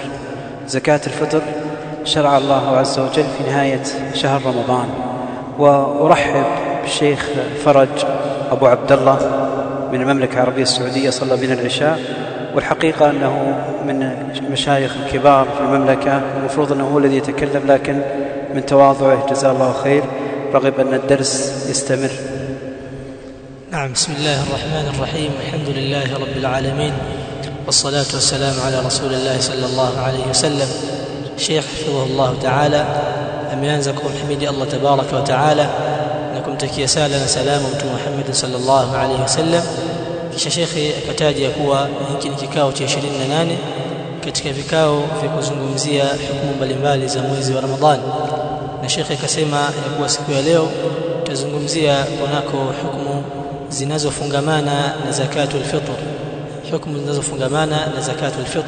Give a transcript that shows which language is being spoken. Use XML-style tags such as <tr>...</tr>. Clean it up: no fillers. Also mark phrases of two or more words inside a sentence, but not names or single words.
<ar>زكاة الفطر شرع الله عز وجل في نهاية شهر رمضان، وأرحب بالشيخ فرج أبو عبد الله من المملكة العربية السعودية، صلى بنا العشاء، والحقيقة أنه من المشايخ الكبار في المملكة، المفروض أنه هو الذي يتكلم، لكن من تواضعه جزاه الله خير رغب أن الدرس يستمر. نعم، بسم الله الرحمن الرحيم، الحمد لله رب العالمين، والصلاة والسلام على رسول الله صلى الله عليه وسلم. شيخ حفظه الله تعالى ameanzakum حمد الله تبارك وتعالى</ar> <sw>na kumtakia sala na salama mtume</sw> <ar>Muhammad صلى الله عليه وسلم.</ar> <sw>Kisha shekhi akataja kuwa hiki ni kikao cha 28 katika vikao vya kuzungumzia hukumu mbalimbali za mwezi wa Ramadhani, na shekhi akasema ya kuwa siku ya leo tutazungumzia kunako hukumu zinazofungamana na</sw> <ar>زكاة الفطر,</ar> <sw>hukumu zinazofungamana na</sw> <ar>زكاة الفطر.</ar>